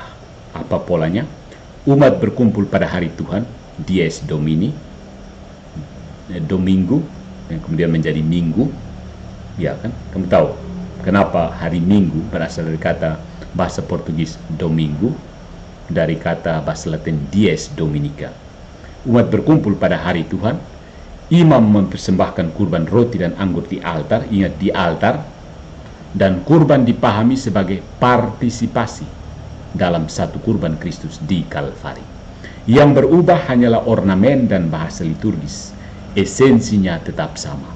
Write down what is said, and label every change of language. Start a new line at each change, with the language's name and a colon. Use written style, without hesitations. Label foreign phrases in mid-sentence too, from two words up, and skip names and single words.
Indonesian: Apa polanya? Umat berkumpul pada hari Tuhan,
Latin: Dies Domini,
Indonesian: Domingo, yang kemudian menjadi Minggu. Ya kan, kamu tahu kenapa hari Minggu berasal dari kata bahasa Portugis domingo, dari kata bahasa Latin
Latin: dies dominica.
Indonesian: Umat berkumpul pada hari Tuhan, imam mempersembahkan kurban roti dan anggur di altar, ingat di altar, dan kurban dipahami sebagai partisipasi dalam satu kurban Kristus di Kalvari. Yang berubah hanyalah ornamen dan bahasa liturgis, esensinya tetap sama.